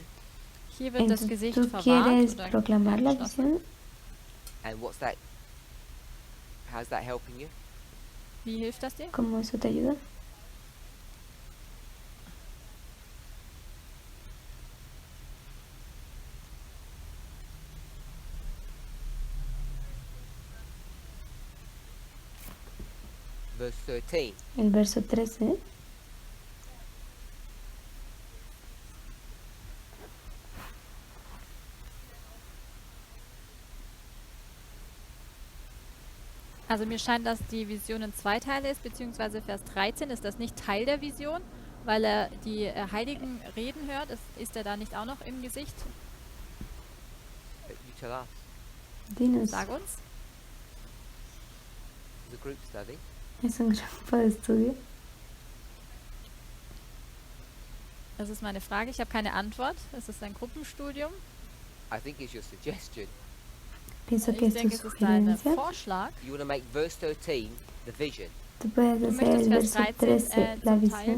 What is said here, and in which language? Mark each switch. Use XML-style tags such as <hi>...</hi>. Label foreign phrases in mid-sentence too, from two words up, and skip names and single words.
<de>Hier wird das</de> <es>Entonces,</es> <de>Gesicht</de> <es>¿tú</es> <de>verwahrt</de> <es>quieres</es> <de>oder</de> <es>proclamar la</es> <de>geschlossen.</de> <es>visión?</es> <en>and what's that? How's that helping you?</en> <de>Wie hilft das dir?</de> <es>¿Cómo eso te ayuda?</es> <en>Verse 13.</en> <es>El verso 13.</es> <de>Also mir scheint, dass die Vision in zwei Teile ist, beziehungsweise Vers 13 ist das nicht Teil der Vision, weil er die heiligen Reden hört. Ist er da nicht auch noch im Gesicht?</de> <en>You tell us.</en> <es>Dinos,</es> <de>Sag uns.</de> <en>It's a group study.</en> <es>es un grupo de estudio.</es> <de>Das ist meine Frage. Ich habe keine Antwort. Es ist ein Gruppenstudium.</de> <en>I think it's your suggestion.</en> <es>Pienso que</es> <de>Ich</de> <es>es tu</es> <de>denke, es ist ein</de> <es>sugerencia.</es> <de>Vorschlag.</de> <en>You want to make verse 13 the vision.</en> <es>Tú puedes</es> <de>Du</de> <es>hacer</es> <de>möchtest</de> <es>el</es> <de>Vers</de> <es>verso 13 13 la</es> <de>zum Teil</de> <es>visión.</es>